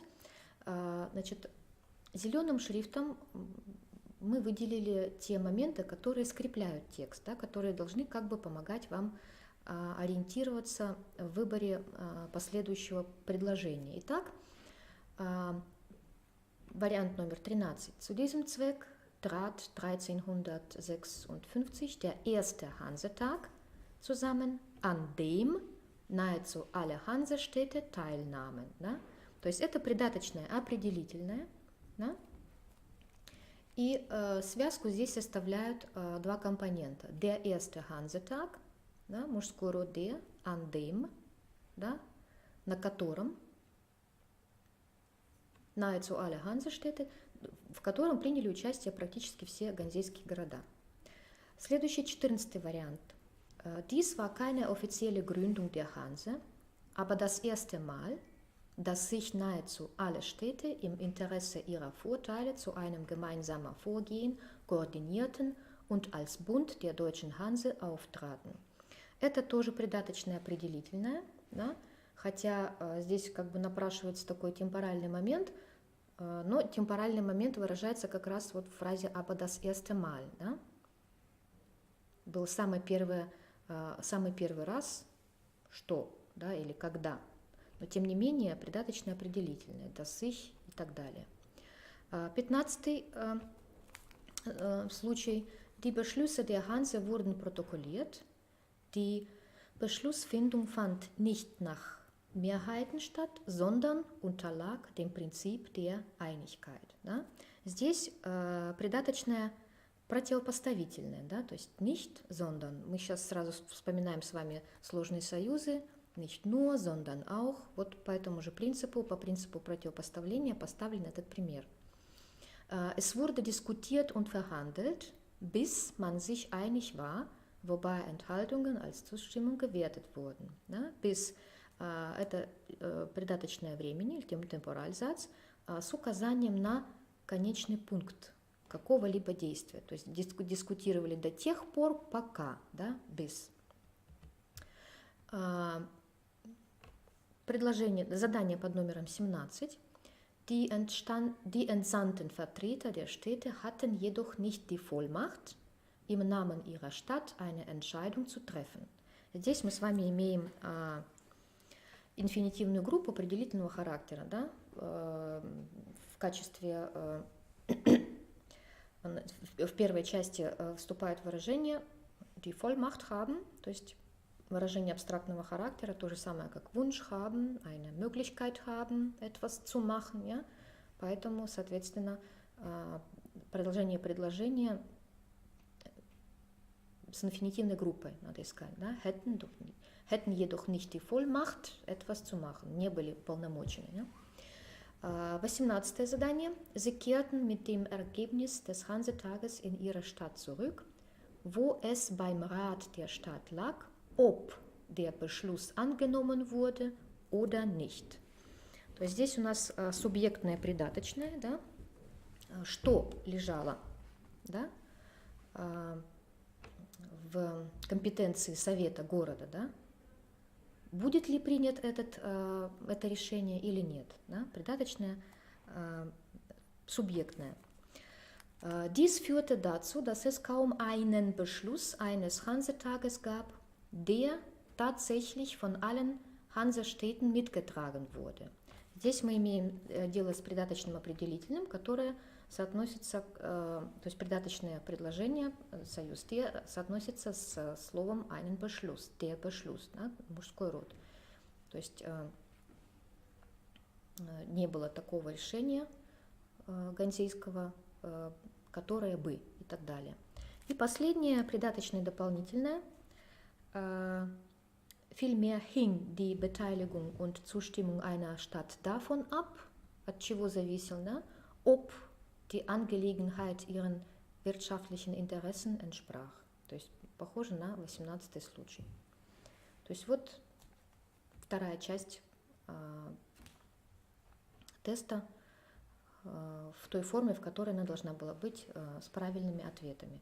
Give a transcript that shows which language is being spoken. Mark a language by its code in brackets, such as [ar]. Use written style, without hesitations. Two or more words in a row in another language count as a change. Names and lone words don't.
[ru] Значит, зеленым шрифтом мы выделили те моменты, которые скрепляют текст, да, которые должны как бы помогать вам ориентироваться в выборе последующего предложения. Итак, вариант номер 13. [de] Zu diesem Zweck trat 1356 der erste Hansetag zusammen, an dem nahezu alle Hansestädte teilnahmen. [ru] Да? То есть это придаточное определительное. Да? И связку здесь составляют два компонента. [de] Der erste Hansetag, [ru] да, мужской род [de] der, an dem, [ru] да, на котором, [de] nahezu alle Hansestädte, [ru] в котором приняли участие практически все ганзейские города. Следующий 14-й вариант. [de] Dies war keine offizielle Gründung der Hanse, aber das erste Mal, dass sich nahezu alle Städte im Interesse ihrer Vorteile zu einem gemeinsamen Vorgehen koordinierten und als Bund der deutschen Hanse auftraten. [ru] Это тоже придаточное определительное, да? Хотя здесь как бы напрашивается такой темпоральный момент, но темпоральный момент выражается как раз вот в фразе [de] «aber das erste Mal». [ru] Да? Был самый первый раз, что, да, или когда. Но тем не менее придаточное определительное, [de] das sich [ru] и так далее. 15-й случай. [de] Die Beschlüsse der Hanse wurden protokolliert. Die Beschlussfindung fand nicht nach Mehrheiten statt, sondern unterlag dem Принцип der Einigkeit. [ru] Да? Здесь придаточное противопоставительное, да? То есть [de] nicht, sondern. [ru] Мы сейчас сразу вспоминаем с вами сложные союзы, [de] nicht nur, sondern auch. [ru] Вот по этому же принципу, по принципу противопоставления поставлен этот пример. [de] Es wurde diskutiert und verhandelt, bis man sich einig war, wobei Enthaltungen als Zustimmung gewertet wurden. [ru] Да? Bis это придаточное времени, или темпоральзац, с указанием на конечный пункт какого-либо действия. То есть дискутировали до тех пор, пока, да, bis. Задание под номером 17. [de] Die entsandten Vertreter der Städte hatten jedoch nicht die Vollmacht, im Namen ihrer Stadt eine Entscheidung zu treffen. [ru] Здесь мы с вами имеем инфинитивную группу определительного характера, да, в качестве, в первой части вступает выражение [de] die Vollmacht haben, [ru] то есть выражение абстрактного характера, то же самое как [de] Wunsch haben, eine Möglichkeit haben, etwas zu machen, ja? [ru] Поэтому, соответственно, продолжение предложения с инфинитивной группой надо искать, да? [de] Hätten jedoch nicht die Vollmacht, etwas zu machen, [ru] не были полномочены. Ja? 18. задание. [de] Sie kehrten mit dem Ergebnis des Hansetages in ihre Stadt zurück, wo es beim Rat der Stadt lag, ob der Beschluss angenommen wurde oder nicht. [ru] То есть здесь у нас субъектное придаточное, да? Что лежало, да? В компетенции совета города, да? будет ли принят это решение или нет. Да? Придаточное субъектное. [de] Dies führte dazu, dass es kaum einen Beschluss eines Hansetages gab, der tatsächlich von allen Hansestädten mitgetragen wurde. [ru] Здесь мы имеем дело с придаточным определительным, которое соотносится, то есть придаточное предложение, союз der, соотносится с словом [de] einen Beschluss, der Beschluss, [ru] да, мужской род. То есть не было такого решения ганзейского, которое бы и так далее. И последнее, придаточное дополнительное. [de] Vielmehr hing die Beteiligung und Zustimmung einer Stadt davon ab, [ru] от чего зависел, да, [de] ob die Angelegenheit ihren wirtschaftlichen Interessen entsprach. [ru] То есть похоже на 18-й случай. То есть вот вторая часть теста в той форме, в которой она должна была быть, с правильными ответами.